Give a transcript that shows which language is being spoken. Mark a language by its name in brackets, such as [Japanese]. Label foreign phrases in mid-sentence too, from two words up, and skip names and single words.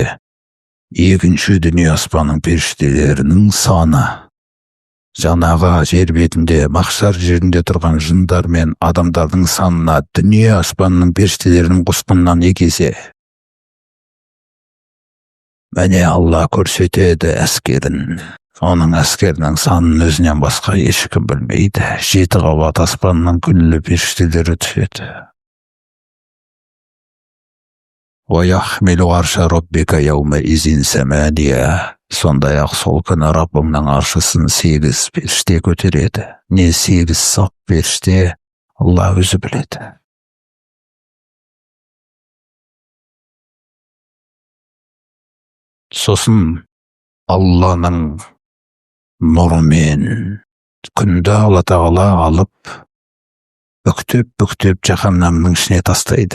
[Kazakh] 2-ші дүние аспанның періштелерінің саны жаңағы жер бетінде, махшар жерінде тұрған жындар мен адамдардың санына дүние аспанның періштелерінің қосқанынан 2 есе. Мәне Алла көрсетеді әскерін. Оның әскерінің санын өзінен басқа ешкім білмейді. 7 қабат аспанның күллі періштелері түседі. [Arabic] ويحمل عرش ربك يومئذ ثمانية. [Kazakh] Сондай-ақ сол күні Раббыңның аршысын 8 періште көтереді. Не 8 сап періште, Алла өзі біледі. Сосын Алланың нұрымен күнді Алла Тағала алып, бүктеп жаһаннамның ішіне тастайды.